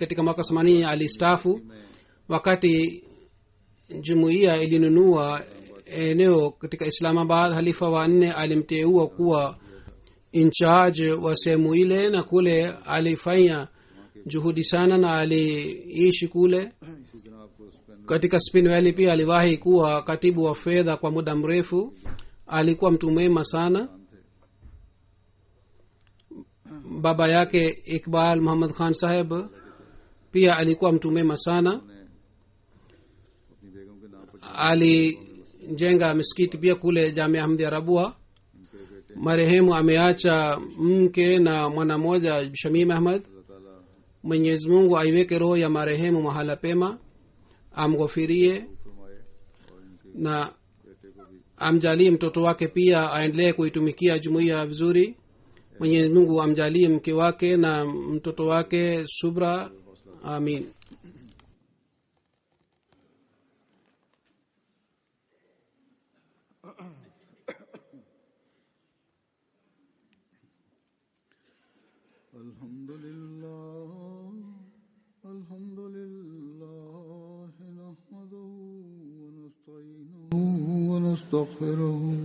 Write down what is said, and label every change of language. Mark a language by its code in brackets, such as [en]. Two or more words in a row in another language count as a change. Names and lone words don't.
[sw] Katika mwaka 80 alistaafu. Wakati jumuiya ilinunua eneo katika Islamabad, halifa wa 4 alimteua kuwa [en] in charge [sw] wa sehemu ile, na kule alifanya juhudi sana na aliishi kule. [ur] اسی جناب کو سپین [sw] Katika Spin Valley pia aliwahi kuwa katibu wa fedha kwa muda mrefu. Alikuwa mtu mwema sana. Baba yake Iqbal Muhammad Khan Saheb pia alikuwa mtu mwema sana. [ur] نے اپنی بیگم کے نام پر [sw] Alijenga misikiti pia kule Jamia Ahmadiyya Rabua. [ur] ان کے بیٹے [sw] Marehemu ameacha mke na mwana mmoja Shamim Ahmad. [ur] اللہ تعالیٰ [sw] Mwenyezi Mungu aiweke roho ya marehemu mahala pema, amghofirie [ur] فرمائے اور ان کے [sw] na [ur] بیٹے کو بھی [sw] amjalie mtoto wake pia aendelee kuitumikia jumuiya vizuri. Mwenyezi Mungu amjalie mke wake na mtoto wake subra. Amin. [ar] الحمد لله نحمده ونستعينه ونستغفره